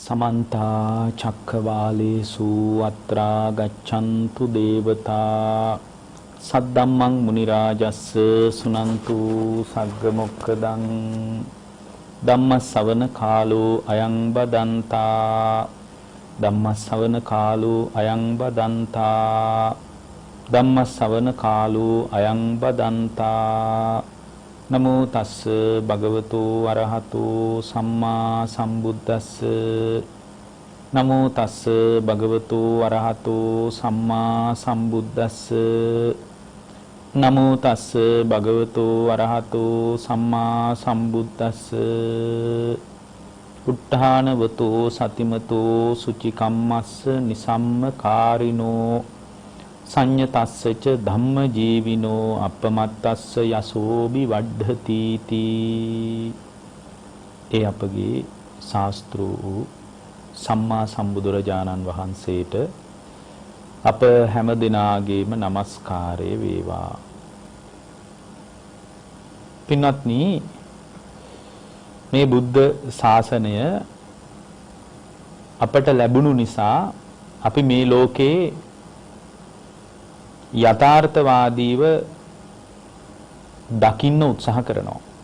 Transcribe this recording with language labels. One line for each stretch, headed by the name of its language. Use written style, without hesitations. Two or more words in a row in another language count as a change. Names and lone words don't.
Pali: समन्ता चक्रवालेषु अत्रा गच्छन्तु देवता सद्दम्मं मुनिराजस्स सुनन्तु सग्गमुक्खदं धम्मसवන කාලෝ අයං බදන්තා ධම්මසවන කාලෝ අයං බදන්තා ධම්මසවන කාලෝ අයං බදන්තා නමෝ තස්ස භගවතු අරහතෝ සම්මා සම්බුද්දස්ස නමෝ තස්ස භගවතු අරහතෝ සම්මා සම්බුද්දස්ස නමෝ තස්ස භගවතු අරහතෝ සම්මා සම්බුද්දස්ස උත්ථානවතෝ සතිමතෝ සුචිකම්මස්ස නිසම්ම කාරිනෝ සංයතස්සච ධම්ම ජීවිනෝ අපමත්තස්ස යසෝබි වඩ්ධති තී.
Sinhala: ඒ අපගේ ශාස්ත්‍රූ සම්මා සම්බුදුරජාණන් වහන්සේට අප හැම දිනාගේම নমස්කාරය වේවා. පින්වත්නි, මේ බුද්ධ ශාසනය අපට ලැබුණු නිසා අපි මේ ලෝකේ යථාර්ථවාදීව දකින්න උත්සාහ කරනවා.